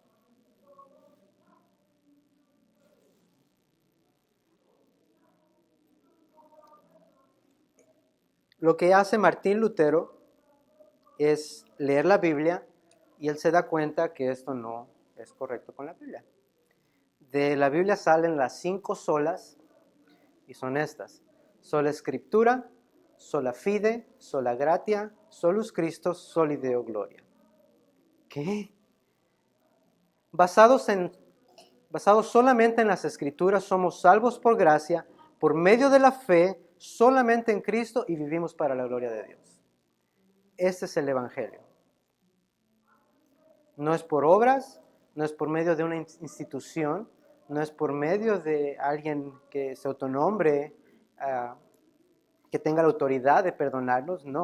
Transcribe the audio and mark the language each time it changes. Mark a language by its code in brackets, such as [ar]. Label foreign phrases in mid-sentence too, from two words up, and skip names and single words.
[es] Lo que hace Martín Lutero es leer la Biblia y él se da cuenta que esto no es correcto con la Biblia. De la Biblia salen las 5 solas y son estas: [la] sola Scriptura, sola fide, sola gratia, solus Christus, soli Deo gloria. [es] ¿Qué? Basados solamente en las Escrituras, somos salvos por gracia, por medio de la fe, solamente en Cristo, y vivimos para la gloria de Dios. Este es el Evangelio. No es por obras, no es por medio de una institución, no es por medio de alguien que se autonombre, que tenga la autoridad de perdonarnos, no.